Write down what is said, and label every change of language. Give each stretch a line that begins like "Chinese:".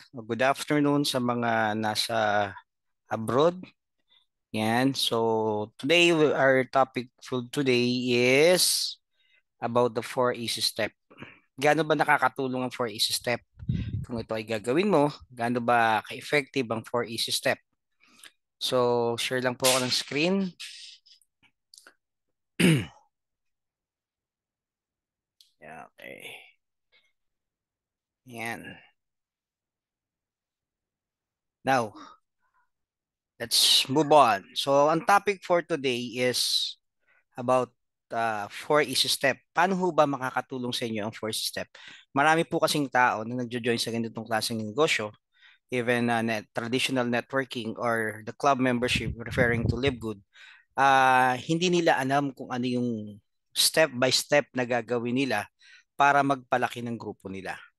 English: Good afternoon
Filipino: sa mga nasa
English: abroad. Yan. So today our topic for today is about the 4 easy step.
Filipino: Gaano ba nakakatulong ang 4 easy step? Kung ito ay gagawin mo, gaano ba ka-effective ang 4 easy step? So share lang po ako ng screen. Yeah, okay. Yan.
English: Now, let's move on. So ang topic for today is about 4 easy step.
Filipino: Paano ho ba makakatulong sa inyo ang 4 easy step? Marami po kasing tao na nagjo-join sa ganitong klaseng negosyo,
English: even traditional networking or the club membership referring to Live Good.
Filipino: Hindi nila alam kung ano yung step by step na gagawin nila para magpalaki ng grupo nila.